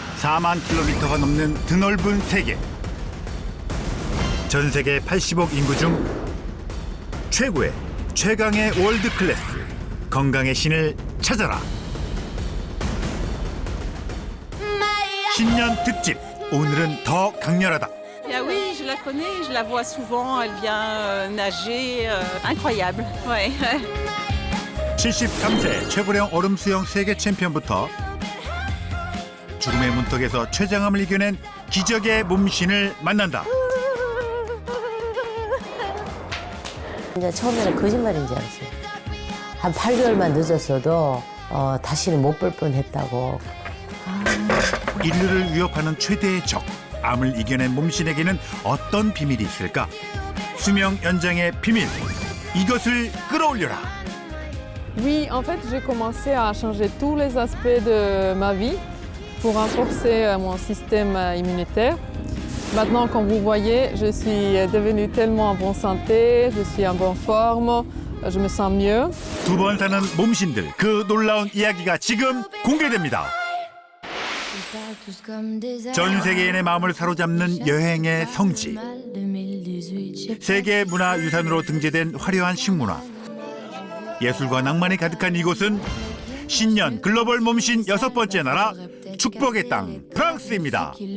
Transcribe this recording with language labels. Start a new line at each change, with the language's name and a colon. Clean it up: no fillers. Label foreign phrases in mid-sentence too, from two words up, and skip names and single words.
Korean: 4만 킬로미터가 넘는 드넓은 세계. 전 세계 80억 인구 중 최고의 최강의 월드 클래스 건강의 신을 찾아라. 신년 특집, 오늘은 더 강렬하다.
French: Ah oui, je la connais, je la vois souvent, elle vient nager, incroyable. Ouais.
Korean: 73세 최고령 얼음 수영 세계 챔피언부터 죽음의 문턱에서 췌장암을 이겨낸 기적의 몸신을 만난다. 이제 처음에는 거짓말인 줄 알았어요. 한 8개월만 늦었어도 다시는 못 볼 뻔했다고. 인류를 위협하는 최대의 적, 암을 이겨낸 몸신에게는 어떤 비밀이 있을까? 수명 연장의 비밀, 이것을 끌어올려라.
French: Oui, en fait, j'ai commencé à changer tous les aspects de ma vie pour renforcer mon système immunitaire. Maintenant, comme vous voyez, je suis devenue tellement en bonne santé, je suis en bonne forme, je me sens mieux.
Korean: 두 번 사는 몸신들, 그 놀라운 이야기가 지금 공개됩니다. 전 세계인의 마음을 사로잡는 여행의 성지. 세계 문화유산으로 등재된 화려한 식문화. 예술과 낭만이 가득한 이곳은 신년 글로벌 몸신 6번째 나라 축복의 땅 프랑스입니다.